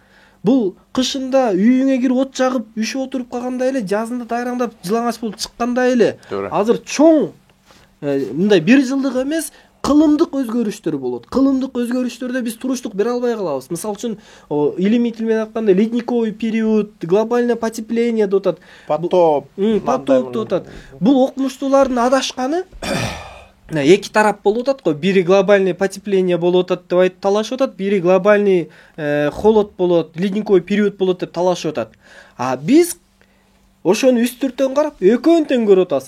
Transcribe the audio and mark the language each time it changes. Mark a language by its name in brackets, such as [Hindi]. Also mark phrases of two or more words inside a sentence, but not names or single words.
[Kyrgyz] Бул кышында үйүңө кирип от жагып, үшүп отуруп калгандай эле, жазында дайраңдап жылаңач болуп чыккандай эле. Азыр чоң мындай бир жылдык эмес, кылымдык өзгөрүштөр болот. Кылымдык өзгөрүштөрдө биз туруштук бере албай калабыз. Мисалы үчүн, илимий тил менен айтканда [Russian] ледниковый период, глобальное потепление [Kyrgyz] деп атат. Потоп деп атат. Бул окумуштуулардын адашканы эки тарап болуп атат го. Бири [Russian] глобальный потепление [Kyrgyz] болуп атат деп айтып талашып атат, бири [Russian] глобальный холод [Kyrgyz] болот, [Russian] ледниковый период [Kyrgyz] болот деп талашып атат. Биз ошону үстүртөн карап экөөнү тең көрүп атабыз.